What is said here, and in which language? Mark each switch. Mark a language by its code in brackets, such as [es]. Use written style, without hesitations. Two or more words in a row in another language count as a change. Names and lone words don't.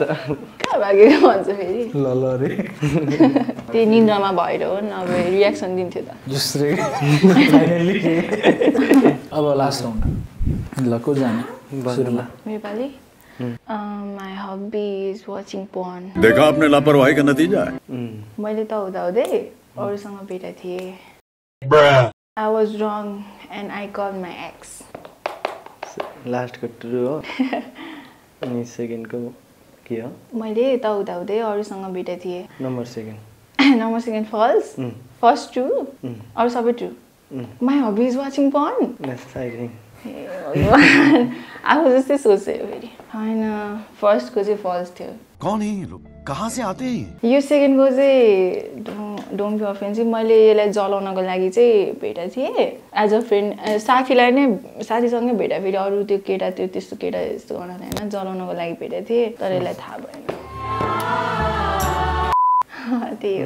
[ne] कहाँ भागेको भन्छ फेरि त्यही निन्द्रामा भएर हो नभए रियाक्सन दिन्थ्यो त अब [en] last round [ne] ल को जाने [en] Nepali my hubby is watching porn [hi] देखा आपने लापरवाही का नतीजा है [ne] मैले त हुँदै अरूसँग भेटेको थिएँ [en] I was wrong and I called my ex. [ne] लास्टको ट्रु हो अनि सेकेन्डको के हो मैले त हुँदै अरूसँग भेटेको थिएँ [en] number second false first true [ne] अरू सबै [en] true my hubby is watching porn [ne] आफू जस्तै सोचेँ फेरि होइन फर्स्टको चाहिँ फल्स थियो [hi] कौन है ये लोग कहाँ से आते हैं [ne] यो सेकेन्डको चाहिँ [en] don't be offensive [ne] मैले यसलाई जलाउनको लागि चाहिँ भेटेको थिएँ [en] as a friend [ne] साथीलाई नै साथीसँगै भेटा फेरि अरू त्यो केटा त्यस्तो केटा यस्तो गर्न होइन जलाउनको लागि भेटेको थिएँ तर यसलाई थाहा भएन त्यही हो